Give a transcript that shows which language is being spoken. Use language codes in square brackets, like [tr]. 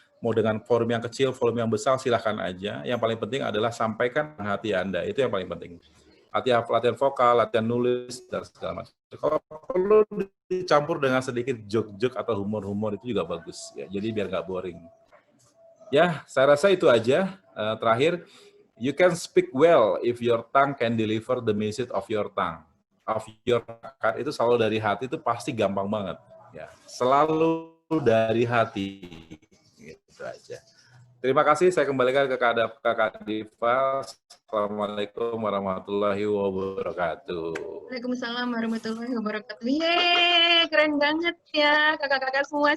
[id] Mau dengan forum yang kecil, forum yang besar, silahkan aja. Yang paling penting adalah sampaikan hati Anda. Itu yang paling penting. Latihan vokal, latihan nulis, dan segala macam. Kalau perlu dicampur dengan sedikit joke-joke atau humor-humor itu juga bagus. Ya. Jadi biar nggak boring. Ya, saya rasa itu aja. [en] Terakhir, you can speak well if your tongue can deliver the message of your tongue. Of your tongue. [id] Itu selalu dari hati, itu pasti gampang banget. Ya, selalu dari hati. Gitu aja. Terima kasih, saya kembalikan ke Kak Diva. Assalamualaikum warahmatullahi wabarakatuh. Waalaikumsalam warahmatullahi wabarakatuh. Yeay, keren banget ya kakak-kakak semua.